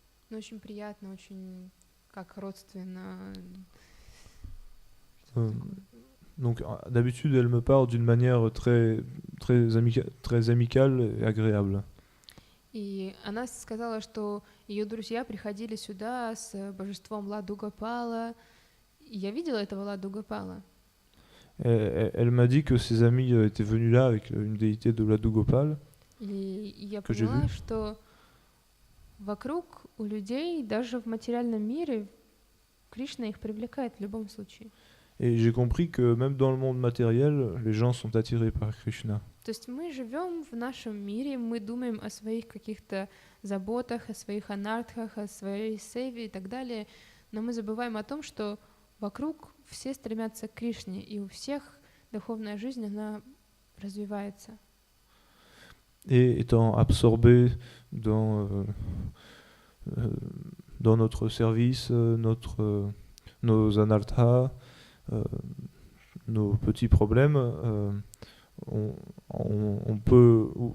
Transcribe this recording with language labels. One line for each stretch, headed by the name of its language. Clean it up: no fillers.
Russian: Ну, очень приятно, очень как родственно.
French: Donc d'habitude, elle me parle d'une manière très amicale et agréable.
Russian: И она сказала, что ее друзья приходили сюда с божеством Ладу Гопала. И я видела этого Ладу Гопала.
French: Elle m'a dit que ses amis étaient venus là avec une déité de Laddu Gopal.
Russian: И я
French: Que j'ai
Russian: поняла,
French: vu.
Russian: что вокруг у людей, даже в материальном мире, Кришна их привлекает в любом случае.
French: Et j'ai compris que même dans le monde matériel, les gens sont attirés par Krishna.
Russian: То есть мы живем в нашем мире, мы думаем о своих каких-то заботах, о своих анартхах, о своей севе и так далее, но мы забываем о том, что вокруг все стремятся к Кришне, и у всех духовная жизнь, она развивается.
French: Et étant absorbés dans notre service, nos anarthas, nos petits problèmes, on peut...